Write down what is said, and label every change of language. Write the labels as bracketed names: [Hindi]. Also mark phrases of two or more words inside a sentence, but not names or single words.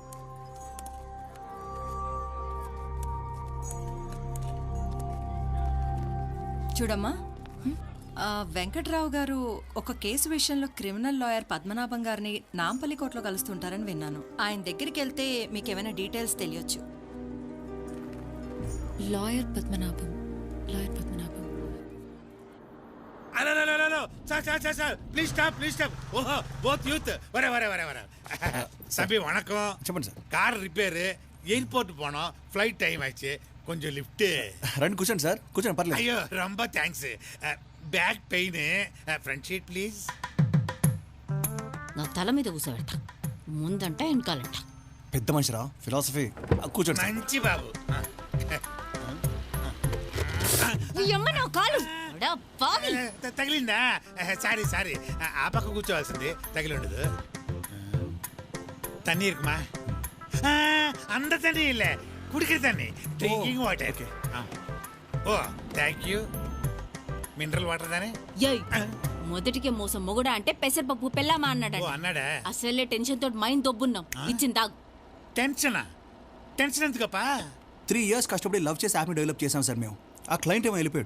[Telugu] చూడమ్మా, వెంకట్రావు గారు ఒక కేసు విషయంలో క్రిమినల్ లాయర్ పద్మనాభం గారిని నాంపల్లి కోర్టులో కలుస్తుంటారని విన్నాను. ఆయన దగ్గరికి వెళ్తే మీకు ఏమైనా డీటెయిల్స్ తెలియచ్చు. లాయర్ పద్మనాభం. [English] Please stop. Oh, both youth. [Tamil] வர. தம்பி வணக்கம். [Telugu] చెప్పండి సార్. [English] car repair, [Tamil] எயிர்போர்ட் போனோம், [English] flight time [Tamil] ஆச்சு, கொஞ்சம் லிஃப்ட். [Telugu] రండి కూర్చోండి సార్, కూర్చోండి పర్లేదు. [English] అయ్యో ரொம்ப thanks. back pain, front seat please. [Telugu] నా తల మీద కూర్చోబెడతా, ముందంట వెనకాలంట. పెద్ద మనిషిరా, ఫిలాసఫీ. కూర్చోండి. మంచి బాబు. తగిలిందా? సారీ, ఆ పక్క కూర్చోవాల్సింది, తగిలి ఉండదు. [Tamil] தண்ணி இருக்குமா? அந்த தண்ணி இல்ல, குடிக்கிற தண்ணி, [English] drinking water. oh thank you mineral water దానే [Telugu] ఏయ్ మొదటికే మోసం మొగుడా అంటే పెసరపప్పు పెళ్ళామా అన్నాడు. ఓ అన్నాడా? అసలే టెన్షన్ తోటి మైండ్ దొబ్బున్నాం. ఇచ్చింది తాగు. టెన్షనా? టెన్షన్ ఎందుకప్పా? 3 years కష్టపడి లవ్ చేసి యాప్ని డెవలప్ చేసాం సార్ మేము. ఆ క్లయింట్ ఏమో వెళ్ళిపోయాడు.